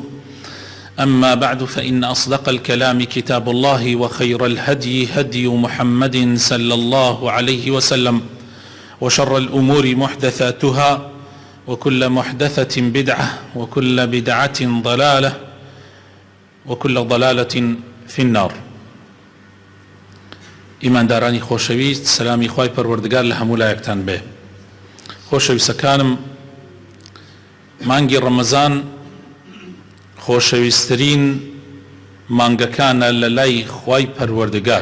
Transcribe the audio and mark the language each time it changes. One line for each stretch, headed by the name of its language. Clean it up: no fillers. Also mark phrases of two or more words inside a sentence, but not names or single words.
Arabic: أما بعد، فإن أصدق الكلام كتاب الله، وخير الهدي هدي محمد صلى الله عليه وسلم، وشر الأمور محدثاتها، وكل محدثة بدعة، وكل بدعة ضلالة، وكل ضلالة في النار.
Central Kurdish: ئیماندارانی خۆشەویست، سلامی خوای پەروەردگار لە هەموو لایەکتان بێ. خۆشەویستەکانم، مانگی ڕەمەزان خۆشەویستترین مانگەکانە لە لای خوای پەروەردگار.